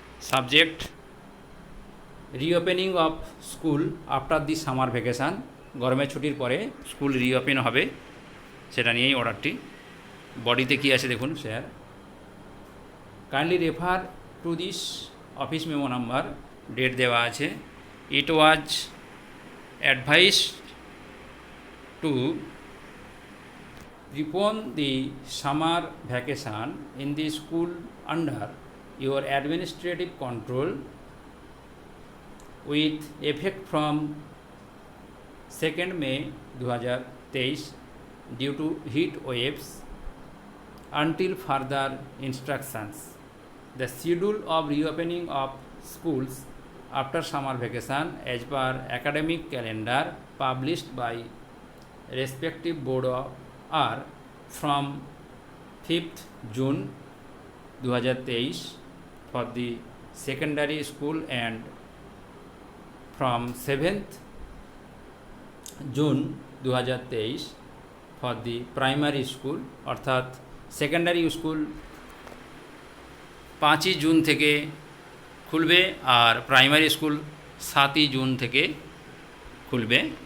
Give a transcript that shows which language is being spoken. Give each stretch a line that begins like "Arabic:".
English: subject reopening of school after the summer vacation,
Bangla: গরমের ছুটির পরে স্কুল রিওপেন হবে সেটা নিয়েই অর্ডারটি। বডিতে কী আছে দেখুন sir.
English: kindly refer to this office memo number,
Bangla: date দেওয়া আছে।
English: It was advised to prepone the summer vacation in the school under your administrative control with effect from 2nd May 2023 due to heat waves until further instructions. The schedule of reopening of schools after summer vacation as per academic calendar published by respective board are from 5th June 2023 for the secondary school and from 7th June 2023 for the primary school।
Bangla: অর্থাৎ secondary school 5ই June থেকে খুলবে আর primary school 7ই June থেকে খুলবে।